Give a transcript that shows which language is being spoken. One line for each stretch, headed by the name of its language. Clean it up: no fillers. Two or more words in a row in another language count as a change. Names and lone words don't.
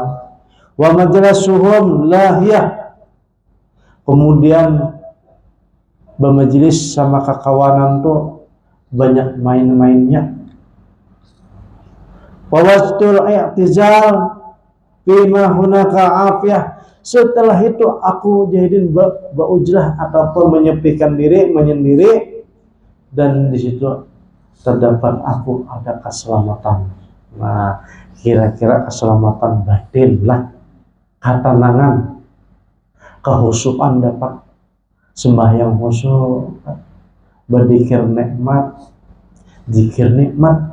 Arabic: Wa majlisuhum lahiyah,
Banjar: kemudian bermajelis sama kakawanan tuh banyak main-mainnya.
Arabic: Wa wastul i'tizal bima hunaka afiyah,
Indonesian: setelah itu aku jahidin berujlah ataupun menyepikan diri, menyendiri, dan di situ terdapat aku ada keselamatan. Nah, kira-kira keselamatan batin lah, ketenangan, kehusuan dapat, sembahyang khusyuk, berzikir nikmat, zikir nikmat.